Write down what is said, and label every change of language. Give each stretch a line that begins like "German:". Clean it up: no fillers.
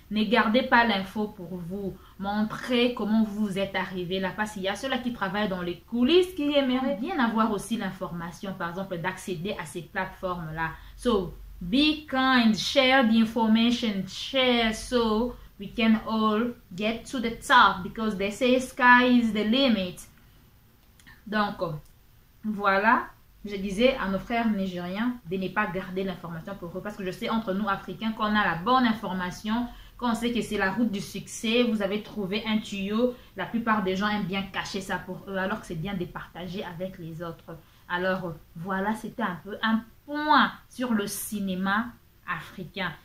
French: Ne gardez pas l'info pour vous. Montrez comment vous êtes arrivé là. Parce qu'il y a ceux-là qui travaillent dans les coulisses qui aimeraient bien avoir aussi l'information, par exemple, d'accéder à ces plateformes-là.
English: So, be kind, share the information, share so we can all get to the top because they say sky is the limit.
French: Donc, voilà. Je disais à nos frères nigériens de ne pas garder l'information pour eux. Parce que je sais entre nous Africains qu'on a la bonne information, qu'on sait que c'est la route du succès. Vous avez trouvé un tuyau. La plupart des gens aiment bien cacher ça pour eux. Alors que c'est bien de partager avec les autres. Alors voilà, c'était un peu un point sur le cinéma africain.